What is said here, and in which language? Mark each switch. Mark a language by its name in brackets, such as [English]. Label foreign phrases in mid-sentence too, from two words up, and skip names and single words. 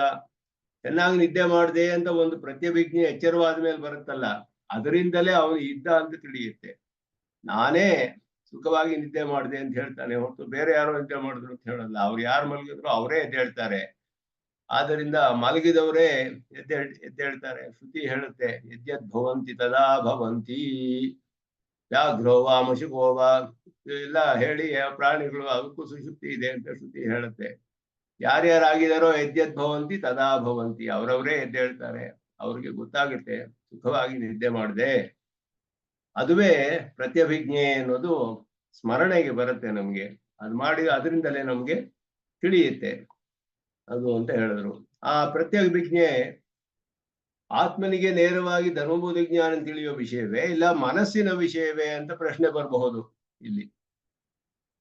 [Kannada] ಚೆನ್ನಾಗಿ ನಿದ್ದೆ ಮಾಡಿದೆ ಅಂತ ಒಂದು ಪ್ರತ್ಯಭಿಜ್ಞೆ ಎಚ್ಚರವಾದ ಮೇಲೆ ಬರುತ್ತಲ್ಲ, ಅದರಿಂದಲೇ ಅವನು ಇದ್ದ ಅಂತ ತಿಳಿಯುತ್ತೆ. ನಾನೇ ಸುಖವಾಗಿ ನಿದ್ದೆ ಮಾಡಿದೆ ಅಂತ ಹೇಳ್ತಾನೆ ಹೊರತು ಬೇರೆ ಯಾರೋ ನಿದ್ದೆ ಮಾಡಿದ್ರು ಅಂತ ಹೇಳಲ್ಲ. ಅವ್ರು ಯಾರು ಮಲಗಿದ್ರು ಅವರೇ ಎದ್ದೇಳ್ತಾರೆ. ಆದ್ದರಿಂದ ಮಲಗಿದವರೇ ಎದ್ದೇಳ್ತಾರೆ. ಶ್ರುತಿ ಹೇಳುತ್ತೆ, [Sanskrit] ಯದ್ಯದ್ ಭವಂತಿ ತದಾ ಭವಂತಿ ವ್ಯಾಘ್ರೋವಾ ಮಶುಕೋವಾ [Kannada] ಎಲ್ಲ ಹೇಳಿ ಪ್ರಾಣಿಗಳು ಅದಕ್ಕೂ ಸುಷುಪ್ತಿ ಇದೆ ಅಂತ ಶ್ರುತಿ ಹೇಳುತ್ತೆ. [Sanskrit] ಯಾರ್ಯಾರಾಗಿದಾರೋ ಯದ್ಯದ್ ಭವಂತಿ ತದಾ ಭವಂತಿ, [Kannada] ಅವರವರೇ ಎದ್ದೇಳ್ತಾರೆ. ಅವ್ರಿಗೆ ಗೊತ್ತಾಗುತ್ತೆ ಸುಖವಾಗಿ ನಿದ್ದೆ ಮಾಡಿದೆ. ಅದುವೇ ಪ್ರತ್ಯಭಿಜ್ಞೆ ಅನ್ನೋದು ಸ್ಮರಣೆಗೆ ಬರುತ್ತೆ ನಮ್ಗೆ. ಅದು ಮಾಡಿ ಅದರಿಂದಲೇ ನಮ್ಗೆ ತಿಳಿಯುತ್ತೆ ಅದು ಅಂತ ಹೇಳಿದ್ರು. ಆ ಪ್ರತ್ಯಭಿಜ್ಞೆ ಆತ್ಮನಿಗೆ ನೇರವಾಗಿ ಧರ್ಮಬೋಧ ಜ್ಞಾನ ತಿಳಿಯುವ ವಿಷಯವೇ ಇಲ್ಲ ಮನಸ್ಸಿನ ವಿಷಯವೇ ಅಂತ ಪ್ರಶ್ನೆ ಬರಬಹುದು ಇಲ್ಲಿ.